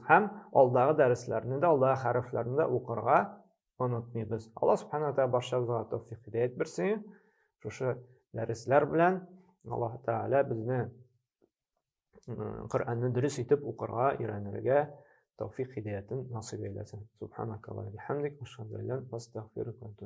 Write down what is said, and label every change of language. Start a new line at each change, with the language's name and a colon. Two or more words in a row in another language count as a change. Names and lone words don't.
Uzbek: Ham oldagi darslarni da, oldagi harflarni da o'qirga unutmaymiz. Alloh subhanahu va taolo barchamizga tavfiq hidayat bersin. Shu darslar bilan Alloh taolo bizni Qur'onni durust etib o'qirga, o'rganishga tavfiq hidayatini nasib eylesin.
Arabic: سبحانك الله وبحمدك أشهد أن لا إله إلا أنت, أستغفرك وأتوب إليك.